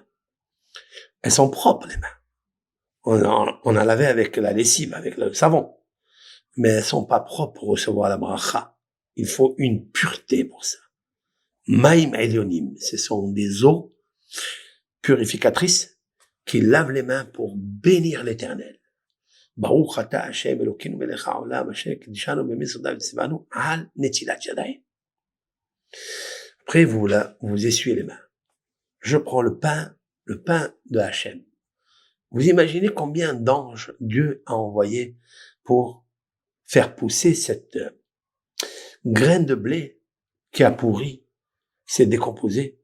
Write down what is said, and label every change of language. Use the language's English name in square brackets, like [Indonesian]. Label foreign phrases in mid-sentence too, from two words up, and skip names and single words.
[French] Elles sont propres, les mains. On a lavé avec la lessive, avec le savon. Mais elles sont pas propres pour recevoir la bracha. Il faut une pureté pour ça. [Hebrew] מים עליונים, [French] ce sont des eaux purificatrices qui lavent les mains pour bénir l'Éternel. [Hebrew] ברוך אתה השם אלוקינו מלך העולם אשר קידשנו במצוותיו וציוונו על נטילת ידיים. [French] Après, vous essuyez les mains. Je prends le pain de Hachem. Vous imaginez combien d'anges Dieu a envoyé pour faire pousser cette graine de blé qui a pourri, qui s'est décomposée.